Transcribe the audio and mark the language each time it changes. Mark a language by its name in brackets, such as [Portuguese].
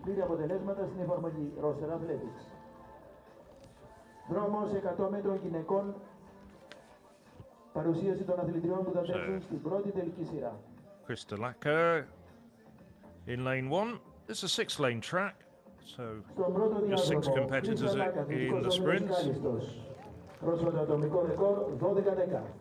[Greek] Πλήρη αποτελέσματα στην εφαρμογή Roster Athletics. Δρόμος 100 μέτρων γυναικών. Παρουσίαση των αθλητριών που θα παίξουν στην πρώτη τελική σειρά. [English] Kristalaka in lane 1. It's a 6-lane track, so just 6 competitors in the sprints. [Greek] Πρόσφατο ατομικό ρεκόρ 12-10.